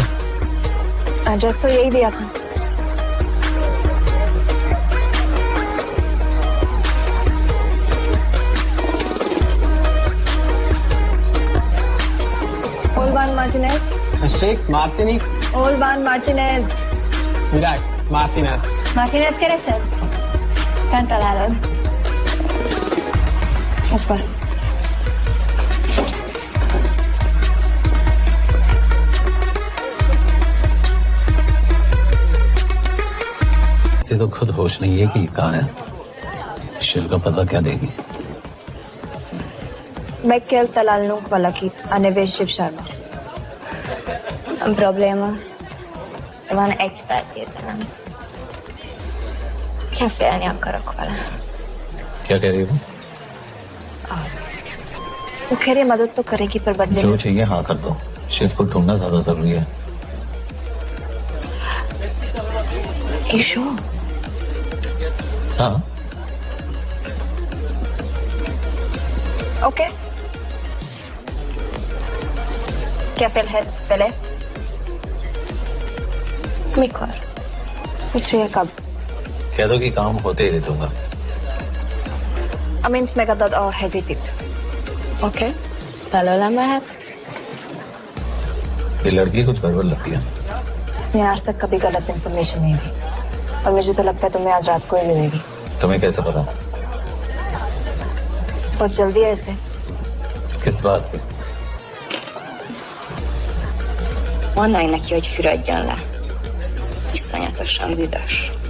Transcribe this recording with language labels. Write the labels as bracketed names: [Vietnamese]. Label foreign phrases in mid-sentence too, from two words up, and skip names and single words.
[Hindi] एड्रेस तो यही दिया था। Olvan Martinez. Sheikh Martini. Olvan Martinez. Virat Martinez. [Hungarian] Martinez keresel? Fent találod. Ufar. [Hindi] इसे तो खुद होश नहीं है कि कहाँ है। शिव का पता क्या देगी? [Hungarian] Mekkel találnunk valakit, a neve Shiv Sharma. Nem probléma. Van egy feltételem. Kefélni akarok vele. [Hindi] क्या कह रही हो? वो कह रही है मदद तो करेगी पर बदले जो चाहिए हाँ कर दो। शिव को ढूंढना ज्यादा जरूरी है। ईशो। हाँ। ओके। [Hungarian] Kefél hetsz vele? Mikor? [Hindi] पूछिए कब? कह दो कि काम होते ही दे दूंगा। [Hungarian] Amint megadod a hezitit. Oké. Belőle mehet? [Hindi] ये लड़की कुछ गड़बड़ लगती है। इसने आज तक कभी गलत इन्फॉर्मेशन नहीं दी और मुझे तो लगता है तुम्हें आज रात को ही मिलेगी। तुम्हें कैसे पता? बहुत जल्दी है इसे। किस बात पे? [Hungarian] Mondd meg neki, hogy fürödjön le. Iszonyatosan büdös.